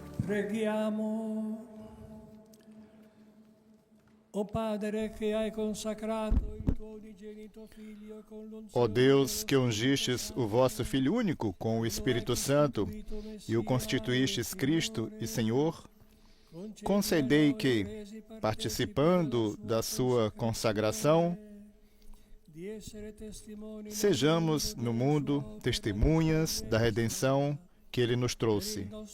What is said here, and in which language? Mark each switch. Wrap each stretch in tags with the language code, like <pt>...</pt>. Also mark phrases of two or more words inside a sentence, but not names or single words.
<it>Preghiamo. O Padre che hai consacrato il tuo unigenito Figlio con l'unzione</it> <pt>Ó Deus, que ungistes o vosso Filho único com o Espírito Santo e o constituístes Cristo e Senhor, concedei que, participando da sua consagração, sejamos no mundo testemunhas da redenção que Ele nos trouxe.</pt>